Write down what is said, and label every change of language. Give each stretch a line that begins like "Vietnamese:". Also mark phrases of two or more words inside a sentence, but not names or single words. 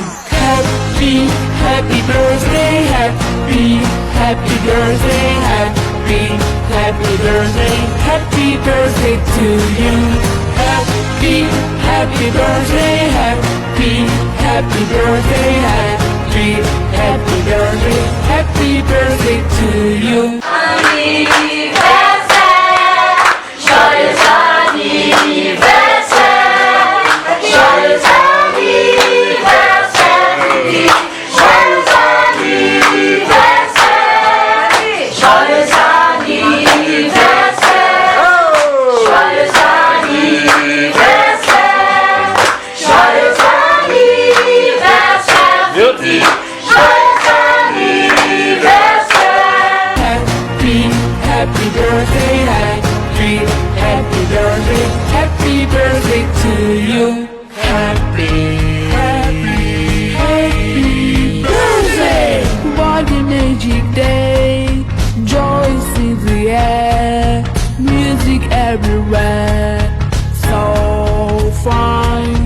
English: Happy birthday, happy birthday, happy birthday, happy birthday to you. Happy birthday, happy birthday, happy birthday, happy birthday to you.
French: Joyeux anniversaire, joyeux anniversaire, joyeux anniversaire, joyeux anniversaire, joyeux anniversaire, joyeux anniversaire, joyeux anniversaire.
English: Happy birthday, happy birthday, happy birthday to you. Happy birthday! What a magic day, joy is in the air, music everywhere, so fine.